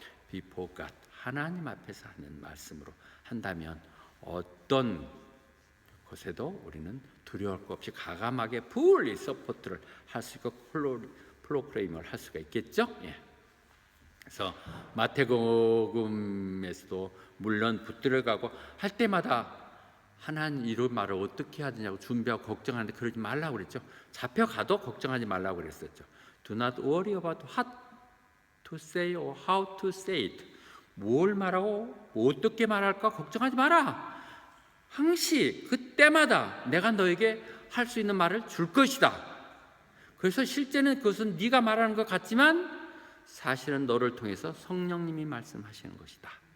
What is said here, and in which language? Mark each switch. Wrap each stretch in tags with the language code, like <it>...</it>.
<en>Before God,</en> <ko>하나님 앞에서 하는 말씀으로 한다면 어떤 곳에도 우리는 두려울 것 없이 가감하게 fully 서포트를 할 수 있고 프로크레임을 할 수가 있겠죠. 예. 그래서 마태복음에서도 물론 붙들어가고 할 때마다 하나님 이런 말을 어떻게 해야 되냐고 준비하고 걱정하는데 그러지 말라고 그랬죠. 잡혀가도 걱정하지 말라고 그랬었죠.</ko> <en>Do not worry about what to say or how to say it.</en> <ko>뭘 말하고 어떻게 말할까 걱정하지 마라. 항시 그때마다 내가 너에게 할 수 있는 말을 줄 것이다. 그래서 실제는 그것은 네가 말하는 것 같지만 사실은 너를 통해서 성령님이 말씀하시는 것이다.</ko>